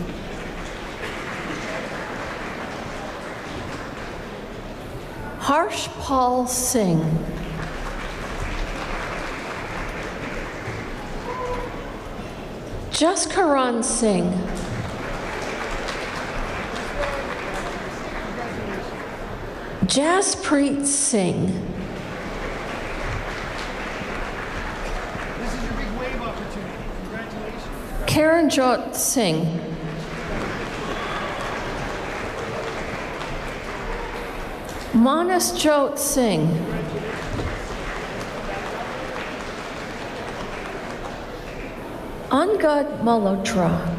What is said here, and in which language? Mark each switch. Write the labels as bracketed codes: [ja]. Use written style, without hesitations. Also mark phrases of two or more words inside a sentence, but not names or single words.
[en] Harshpal Singh. Jaskaran Singh. Jaspreet Singh. This is your big wave opportunity. Congratulations. Karanjot Singh. Manasjot Singh. Angad Malhotra.